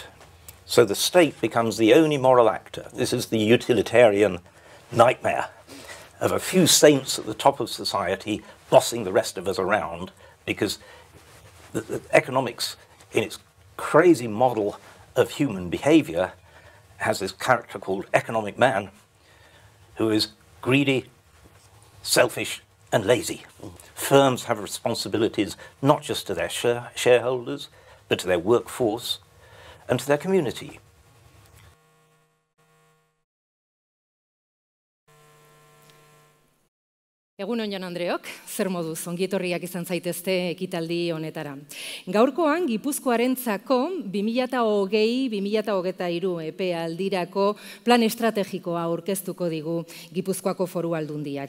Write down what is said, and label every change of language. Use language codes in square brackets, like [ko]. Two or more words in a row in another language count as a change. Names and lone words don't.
[en] So the state becomes the only moral actor. This is the utilitarian nightmare of a few saints at the top of society bossing the rest of us around, because the economics, in its crazy model of human behavior, has this character called economic man, who is greedy, selfish, and lazy. Firms have responsibilities not just to their shareholders, but to their workforce and to their community. [eu] Egun on, Jan Andreok, zer moduz, ongietorriak izan zaitezte ekitaldi honetara. Gaurkoan, Gipuzkoarentzako 2020-2023 epealdirako plan estrategikoa aurkeztuko digu Gipuzkoako Foru Aldundiak.